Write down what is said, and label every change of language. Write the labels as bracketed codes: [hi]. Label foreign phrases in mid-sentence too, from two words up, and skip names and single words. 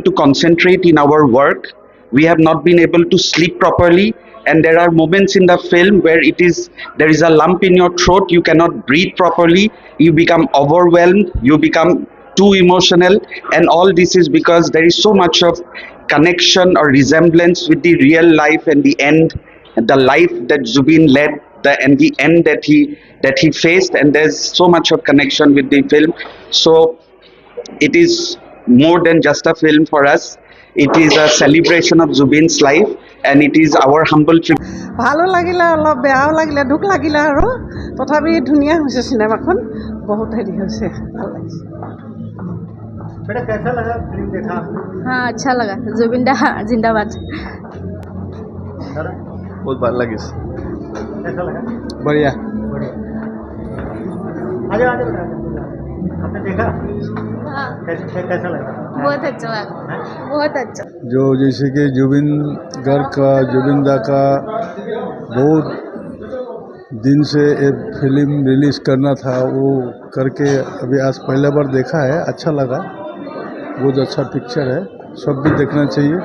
[en] to concentrate in our work, we have not been able to sleep properly, and there are moments in the film where there is a lump in your throat, you cannot breathe properly, you become overwhelmed, you become too emotional, and all this is because there is so much of connection or resemblance with the real life and the life that Zubin led, and the end that he faced, and there's so much of connection with the film. So it is more than just a film for us, it is a celebration of Zubin's life, and it is our humble tribute. [as] ভালো লাগিলে, অলপ বেয়াও লাগিলে, দুখ লাগিলে, আৰু তথাপি ধুনীয়া হৈছে চিনেমাখন, বহুত হেৰি হৈছে, ভাল লাগিছে। [hi] बेटा कैसा लगा फिल्म देखा? हाँ, अच्छा लगा। जुबिन दा जिंदाबाद। बहुत [as] ভাল লাগিছে। [hi] कैसा लगा? बढ़िया। आजा आजा बेटा, आपने देखा? हाँ, कैसा लगा? बहुत अच्छा लगा, बहुत अच्छा। जो जैसे कि जुबिन दा का बहुत दिन से एक फिल्म रिलीज़ करना था, वो करके अभी आज पहला बार देखा है, अच्छा लगा, बहुत अच्छा पिक्चर है, सब भी देखना चाहिए।